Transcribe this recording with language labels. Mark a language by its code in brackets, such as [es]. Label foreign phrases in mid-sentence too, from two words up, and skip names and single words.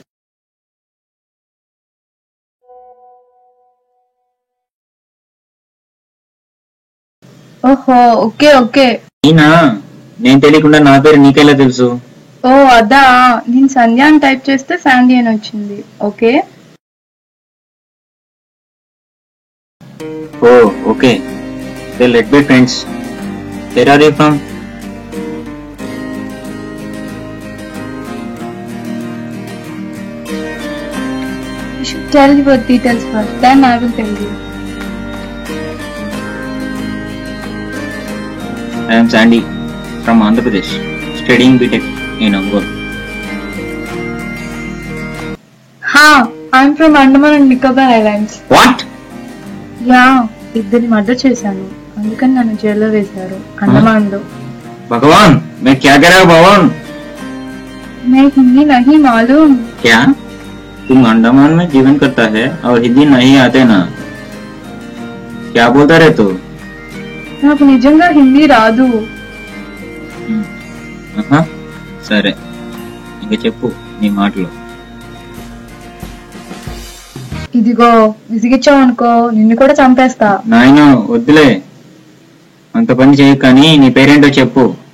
[en] ఓహో, okay okay. [te] ఈయనా? నేను తెలియకుండా నా పేరు నీకెలా తెలుసు? ఓ అదా, నేను సంధ్య అని టైప్ చేస్తే శాండీ అని వచ్చింది. ఓకే. [en] Oh, okay. Then let be friends. Where are you from? You should tell your details first, then I will tell you. I am Sandy from Andhra Pradesh, studying BTech in Ongole. Ha! I'm from Andaman and Nicobar Islands. What? [te] యా ఇద్దరిని మర్డర్ చేశాను, అందుకని నన్ను జైల్లో వేశారు అండమాన్లో. [hi] भगवान, मैं क्या कर रहा हूँ भगवान? मैं हिंदी नहीं मालूम. क्या? तुम अंडमान में जीवन करता है और हिंदी नहीं आते ना? क्या बोलता रहे तू? [te] నాకు నిజంగా హిందీ రాదు. ఆహా, సరే ఇంక చెప్పు నీ మాటలు. ఇదిగో విసిగిచ్చావు అనుకో నిన్ను కూడా చంపేస్తా. నాయన వద్దులే, అంత పని చేయు, కానీ నీ పేరేంటో చెప్పు.